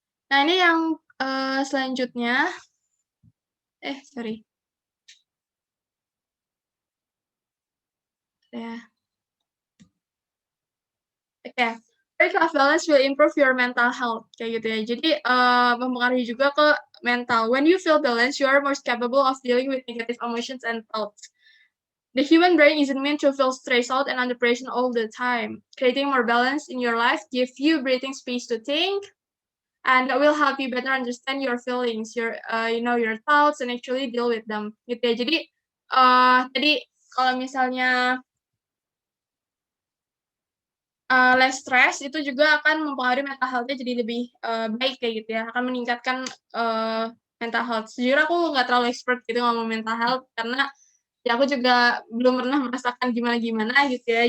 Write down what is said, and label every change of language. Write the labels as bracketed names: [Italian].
[Indonesian] Nah ini yang, selanjutnya sorry, ya, oke. [English] Work-life balance will improve your mental health [Indonesian] kayak gitu ya. Jadi, mempengaruhi juga ke mental. [English] When you feel balanced, you are more capable of dealing with negative emotions and thoughts. The human brain isn't meant to feel stressed out and under pressure all the time. Creating more balance in your life gives you breathing space to think, and that will help you better understand your feelings, your thoughts, and actually deal with them, [Indonesian] gitu ya. Jadi, tadi kalau misalnya, less stress itu juga akan mempengaruhi mental health-nya jadi lebih, baik kayak gitu ya, akan meningkatkan, eee, mental health. Sejujurnya aku nggak terlalu expert gitu ngomong mental health, karena ya aku juga belum pernah merasakan gimana-gimana gitu ya.